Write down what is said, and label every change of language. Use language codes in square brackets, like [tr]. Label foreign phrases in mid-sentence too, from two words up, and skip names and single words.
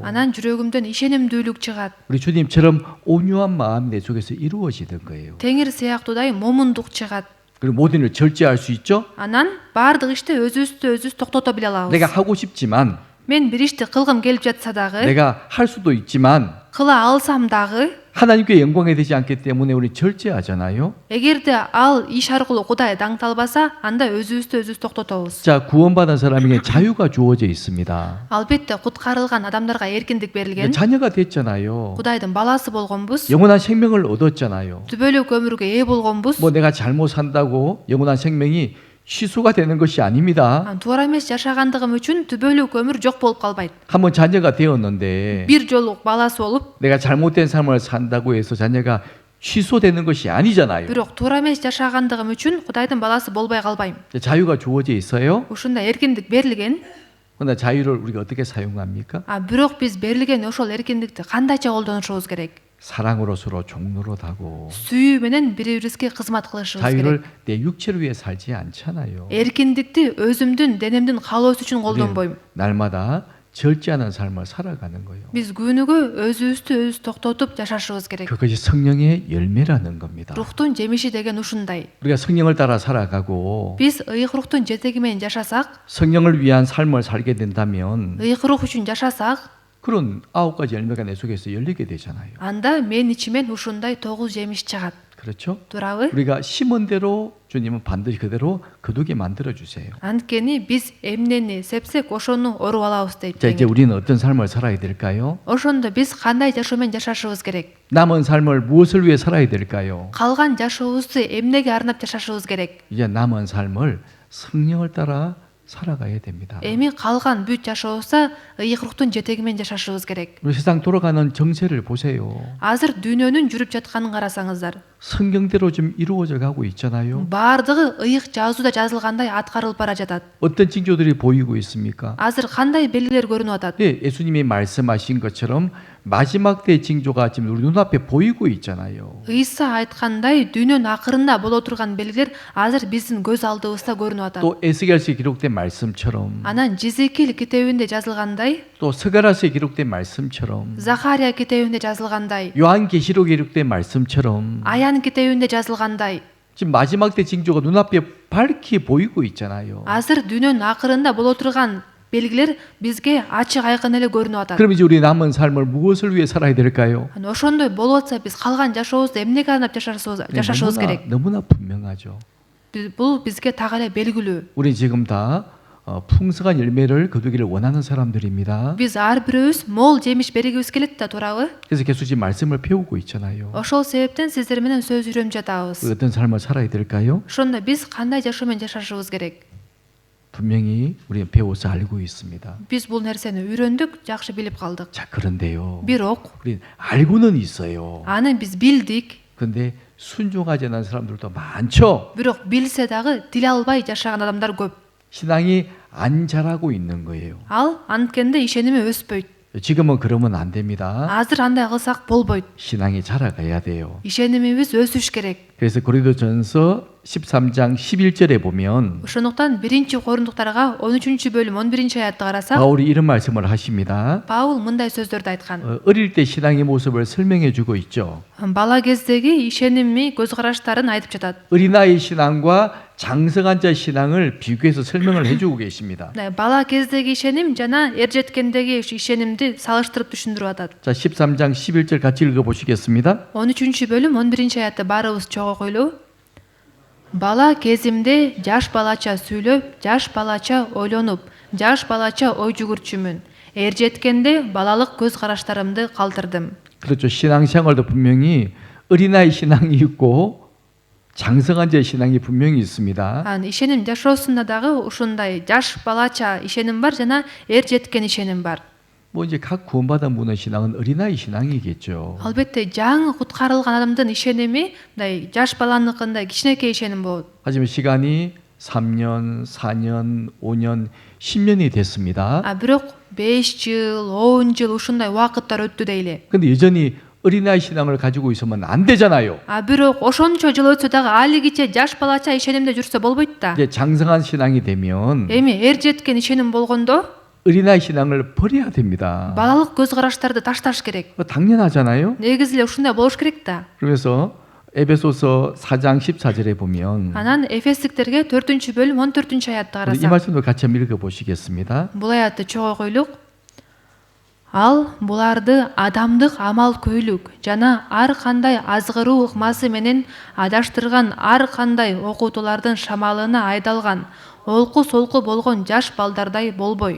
[ky] Анан жүрөгүмдөн ишенимдүүлүк чыгат. [ko] 우리 주님처럼 온유한 마음이 내 속에서 이루어지는 거예요. [ky] Теңир сыяктуудай момундук чыгат. [ko] 그리고 모든 일 절제할 수 있죠. [ky] Анан баардык ишти өзүбүздү токтото биле алабыз. [ko] 내가 하고 싶지만 [ky] Мен бир ишти кылгым келип жатса дагы, [ko] 내가 할 수도 있지만 [ky] кыла алсам дагы, [ko] 하나님께 영광이 되지 않기 때문에 우리 절제하잖아요. [ky] эгерде ал иш аркылуу Кудай даңталбаса, анда өзүбүздү токтотобуз. [ko] 자, 구원받은 사람에게 자유가 주어져 있습니다. [ky] Албетте куткарылган адамдарга эркиндик берилген. [ko] 자녀가 됐잖아요. [ky] Кудайдын баласы болгонбуз. [ko] 영원한 생명을 얻었잖아요. [ky] Түбөлүк өмүргө ээ болгонбуз. [ko] 뭐 내가 잘못 산다고 영원한 생명이 취소가 되는 것이 아닙니다. [ky] Туура эмес жашагандыгым үчүн түбөлүк өмүр жок болуп калбайт. [ko] 한번 자녀가 되었는데 [ky] Бир жолу баласы болуп, [ko] 내가 잘못된 삶을 산다고 해서 자녀가 취소되는 것이 아니잖아요. [ky] бирок туура эмес жашагандыгым үчүн Кудайдын баласы болбой калбайм. [ko] 자유가 주어져 있어요. [ky] Ушундай эркиндик берилген. [ko] 그러나 자유를 우리가 어떻게 사용합니까? [ky] Бирок биз берилген ошол эркиндикти кандайча колдонушубуз керек? [ko] 사랑으로 서로 종노릇하고 [ky] Сүйүү менен бири-бирибизге кызмат кылышыбыз керек. [ko] 자유를 내 육체를 위해 살지 않잖아요. [ky] Эркиндикти өзүмдүн денемдин каалоосу үчүн колдонбойм. [ko] 날마다 절제하는 삶을 살아가는 거예요. [ky] Биз күнүгө өзүбүздү токтотуп жашашыбыз керек. [ko] 그것이 성령의 열매라는 겁니다. [ky] Рухтун жемиши деген ушундай. [ko] 우리가 성령을 따라 살아가고 [ky] Биз ыйык рухтун жетеги менен жашасак, [ko] 성령을 위한 삶을 살게 된다면 [ky] ыйык рух үчүн жашасак, [ko] 그런 9가지 열매가 내 속에서 열리게 되잖아요. [ky] анда мен ичимен ушундай 9 жемиш чыгат. [ko] 그렇죠? [ky] Туурабы? [ko] 우리가 심은 대로 주님은 반드시 그대로 거두게 만들어 주세요. [ky] Анткени биз эмнени сепсек ошону оруп алабыз дейт. [ko] 자, 이제 우리는 어떤 삶을 살아야 될까요? [ky] Ошондо биз кандай жашоо менен жашашыбыз керек? [ko] 남은 삶을 무엇을 위해 살아야 될까요? [ky] Калган жашообузду эмнеге арнап жашашыбыз керек? [ko] 이제 남은 삶을 성령을 따라 살아가야 됩니다. [ky] Эми калган бүт жашообузда ыйык рухтун жетеги менен жашашыбыз керек. [ko] 우리 세상 돌아가는 정세를 보세요. [ky] Азыр дүйнөнүн жүрүп жатканын карасаңыздар, [ko] 성경대로 좀 이루어져 가고 있잖아요. [ky] баардыгы ыйык жазууда жазылгандай аткарылып бара жатат. [ko] 어떤 징조들이 보이고 있습니까? [ky] Азыр кандай белгилер көрүнүп атат? [ko] 네, 예수님이 말씀하신 것처럼 마지막 때 징조가 지금 우리 눈앞에 보이고 있잖아요. [ky] Ыйса айткандай дүйнөнүн акырында боло турган белгилер азыр биздин көз алдыбызда көрүнүп атат. [ko] 또 에스겔서에 기록된 말씀처럼 [ky] Анан Жизекил китебинде жазылгандай, [ko] 또 스가랴서에 기록된 말씀처럼 [ky] Захария китебинде жазылгандай, [ko] 요한계시록에 기록된 말씀처럼 [ky] Аян китебинде жазылгандай, [ko] 지금 마지막 때 징조가 눈앞에 밝게 보이고 있잖아요. [ky] азыр дүйнөнүн акырында боло турган белгилер бизге ачык айкын эле көрүнүп атат. [ko] 그럼 이제 우리 남은 삶을 무엇을 위해 살아야 될까요? [ky] Ошондой болуп атса биз калган жашообузду эмнеге арнап жашашыбыз керек? [ko] 너무나 분명하죠. [ky] Бул бизге так эле белгилүү. [ko] 우리 지금 다 풍성한 열매를 거두기를 원하는 사람들입니다. [ky] Биз ар бирөөбүз мол жемиш бергибиз келет да, туурабы? [ko] 그래서 계속 지금 말씀을 배우고 있잖아요. [ky] Ошол себептен сиздер менен сөз үйрөнүп жатабыз. [ko] 어떤 삶을 살아야 될까요? [ky] Ошондо биз кандай жашоо менен жашашыбыз керек? [ko] 분명히 우리는 배워서 알고 있습니다. [ky] Биз бул нерсени үйрөндүк, жакшы билип калдык. [ko] 자, 그런데요. [ky] Бирок [ko] 우리 알고는 있어요. [ky] аны биз билдик. [ko] 근데 순종하지 않는 사람들도 많죠. [ky] Бирок билсе дагы дил албай жашаган адамдар көп. [ko] 신앙이 안 자라고 있는 거예요. [ky] Ал анткенде ишеними өспөйт. [ko] 지금은 그러면 안 됩니다. [ky] Азыр андай кылсак болбойт. [ko] 신앙이 자라가야 돼요. [ky] Ишенимибиз өсүш керек. [ko] 그래서 고린도전서 13장 11절에 보면 [ky] Ошондуктан 1-Кориндуктарга 13-бөлүм 11-аятты карасак, [ko] 바울이 이런 말씀을 하십니다. [ky] Паул мындай сөздөрдү айткан. [ko] 어릴 때 신앙의 모습을 설명해 주고 있죠. [ky] Бала кездеги ишеними көз караштарын айтып жатат. [ko] 어린아이 신앙과 장성한 자 신앙을 비교해서 설명을 해주고 계십니다. 네, [ky] бала кездеги ишеним жана эр жеткендеги ишенимди салыштырып түшүндүрүп атат. [ko] 자, 13장 11절 같이 읽어보시겠습니다. [ky] 13 бөлүм 11 аятты баарыбыз чогуу койлуу. Бала кезимде жаш балача сүйлөп, жаш балача ойлонуп, жаш балача ой жүгүрчүмүн. Эр жеткенде балалык көз караштарымды калтырдым. [ko] 그렇죠. 신앙생활도 분명히 어린아이 신앙이 있고 장성한 자의 신앙이 분명히 있습니다. [ky] Ишеним жашоосунда дагы ушундай жаш балача ишеним бар жана эр жеткен ишеним бар. [ko] 뭐 이제 각 구원받은 분의 신앙은 어린아이 신앙이겠죠. [ky] Албетте жаңы куткарылган адамдын ишеними мындай жаш баланыкындай кичинекей ишеним болот. [ko] 하지만 시간이 3년, 4년, 5년, 10년이 됐습니다. [ky] Бирок 5 жыл, 10 жыл ушундай убакыттар өттү дейли. [ko] 근데 여전히 어린아이 신앙을 가지고 있으면 안 되잖아요. [ky] Бирок ошончо жыл өтсө дагы алигиче жаш балача ишенимде жүрсө болбойт да. [ko] 이제 장성한 신앙이 되면 [ky] Эми эр жеткен ишеним болгондо [ko] 어린아이 신앙을 버려야 됩니다. [ky] балалык көз караштарды ташташ керек. [ko] 당연하잖아요. [ky] Негизи эле ушундай болуш керек да. [ko] 그래서 에베소서 4장 14절에 보면 [ky] Анан Эфестиктерге 4 бөлүм 14 аятты [ko] 우리 이 [ky] карасак. [ko] 말씀도 같이 한번 읽어보시겠습니다. [ky] Бул аятты чогуу койлук. Ал буларды адамдык амал көйлүк жана ар кандай азгыруу ыкмасы менен адаштырган ар кандай окутуулардын шамалына айдалган олку солку болгон жаш балдардай болбой.